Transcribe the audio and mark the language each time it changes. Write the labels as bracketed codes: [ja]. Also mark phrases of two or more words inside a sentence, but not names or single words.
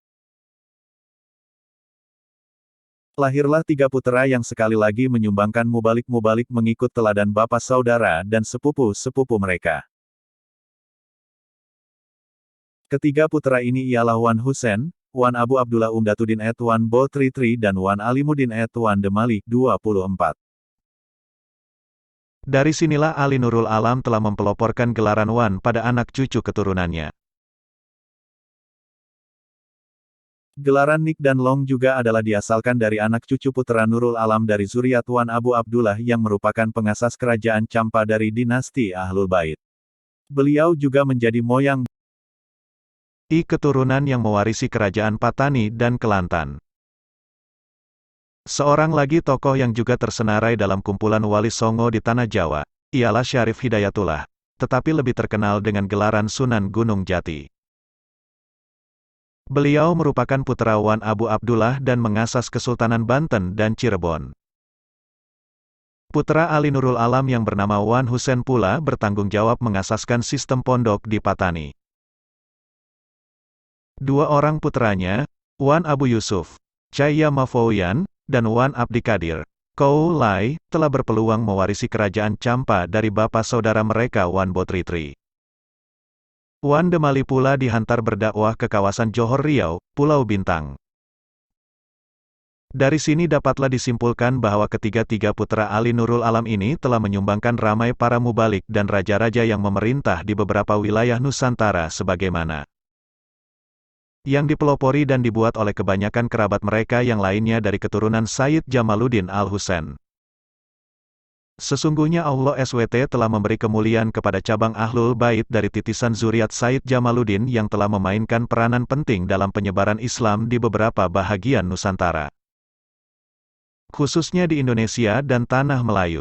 [ms] Lahirlah 3 putera yang sekali lagi menyumbangkan mubalik-mubalik mengikut teladan bapa saudara dan sepupu-sepupu mereka. Ketiga putera ini ialah Wan Husen, Wan Abu Abdullah Umdatuddin Wan Bo Tri Tri dan Wan Alimuddin Wan Demali, 24. Dari sinilah Ali Nurul Alam telah mempeloporkan gelaran Wan pada anak cucu keturunannya. Gelaran Nik dan Long juga adalah diasalkan dari anak cucu putera Nurul Alam dari zuriat Wan Abu Abdullah yang merupakan pengasas kerajaan Campa dari dinasti Ahlul Bait. Beliau juga menjadi moyang keturunan yang mewarisi kerajaan Patani dan Kelantan. Seorang lagi tokoh yang juga tersenarai dalam kumpulan Wali Songo di Tanah Jawa, ialah Syarif Hidayatullah, tetapi lebih terkenal dengan gelaran Sunan Gunung Jati. Beliau merupakan putra Wan Abu Abdullah dan mengasas Kesultanan Banten dan Cirebon. Putra Ali Nurul Alam yang bernama Wan Husen pula bertanggung jawab mengasaskan sistem pondok di Patani. 2 orang putranya, Wan Abu Yusuf, Cahya Mafowian, dan Wan Abdi Kadir, Kou Lai, telah berpeluang mewarisi kerajaan Campa dari bapa saudara mereka Wan Bo Tri Tri. Wan Demali pula dihantar berdakwah ke kawasan Johor Riau, Pulau Bintang. Dari sini dapatlah disimpulkan bahwa ketiga-tiga putra Ali Nurul Alam ini telah menyumbangkan ramai para mubalik dan raja-raja yang memerintah di beberapa wilayah Nusantara sebagaimana yang dipelopori dan dibuat oleh kebanyakan kerabat mereka yang lainnya dari keturunan Sayyid Jamaluddin Al-Husain. Sesungguhnya Allah SWT telah memberi kemuliaan kepada cabang Ahlul Bait dari titisan zuriat Sayyid Jamaluddin yang telah memainkan peranan penting dalam penyebaran Islam di beberapa bahagian Nusantara, khususnya di Indonesia dan Tanah Melayu.